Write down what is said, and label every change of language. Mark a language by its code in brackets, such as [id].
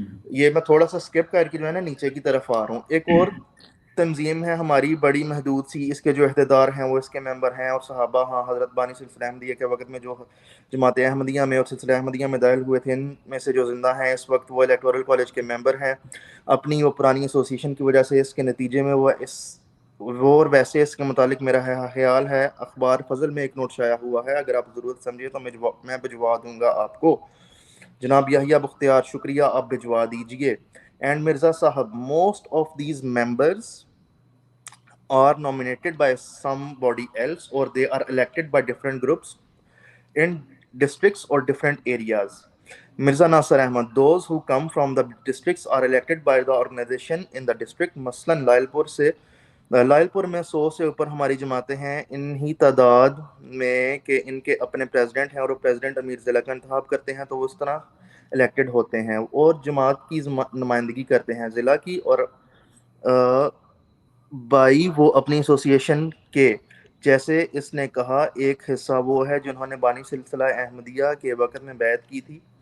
[ur] یہ میں تھوڑا سا سکپ کر کے جو ہے نا نیچے کی طرف آ رہا ہوں. ایک اور تنظیم ہے ہماری بڑی محدود سی, اس کے جو عہدیدار ہیں وہ اس کے ممبر ہیں اور صحابہ ہاں حضرت بانی سلسلہ احمدیہ کے وقت میں جو جماعت احمدیہ میں اور سلسلہ احمدیہ میں داخل ہوئے تھے, ان میں سے جو زندہ ہیں اس وقت وہ الیکٹورل کالج کے ممبر ہیں. اپنی وہ پرانی ایسوسیشن کی وجہ سے اس کے نتیجے میں وہ اور ویسے اس کے متعلق میرا خیال ہے اخبار فضل میں ایک نوٹ شائع ہوا ہے, اگر آپ ضرورت سمجھے تو میں بھجوا دوں گا آپ کو. جناب یحییٰ بختیار شکریہ, آپ بھجوا دیجئے. [en] And Mirza صاحب, most of these members are nominated by somebody else or they are elected by different groups in districts or different areas. Mirza Nasir Ahmad, those who come from the districts are elected by the organization in the district. [ur] مثلاً لائلپور میں 100 سے اوپر ہماری جماعتیں ہیں, انہی تعداد میں کہ ان کے اپنے پریزیڈنٹ ہیں اور وہ پریزیڈنٹ امیر ضلع کا انتخاب کرتے ہیں, تو وہ اس طرح الیکٹڈ ہوتے ہیں اور جماعت کی نمائندگی کرتے ہیں ضلع کی. اور بائی وہ اپنی ایسوسیشن کے, جیسے اس نے کہا, ایک حصہ وہ ہے جنہوں نے بانی سلسلہ احمدیہ کے وقت میں بیعت کی تھی.